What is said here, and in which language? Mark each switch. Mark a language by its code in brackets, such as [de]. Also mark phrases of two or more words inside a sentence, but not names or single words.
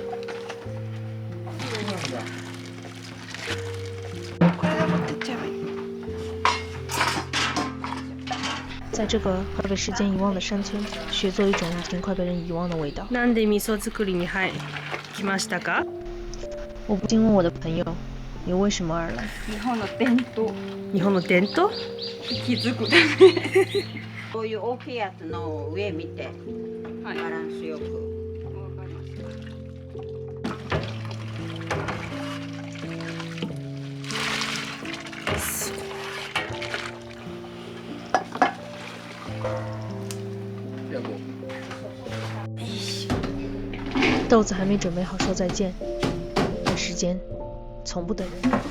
[ja] これで持ってっちゃえばいい。 [zh] 在这个快被时间遗忘的山村，学做一种已经快被人遗忘的味道。 [ja] なんで味噌作りに来ましたか？ [zh] 我不禁问我的朋友，你为什么而来？ [ja] 日本の伝統。日本の伝統？気づくため。こういう大きいやつの上見て、バランスよく。わかりました。 [zh] 豆子还没准备好说再见，但时间从不等人。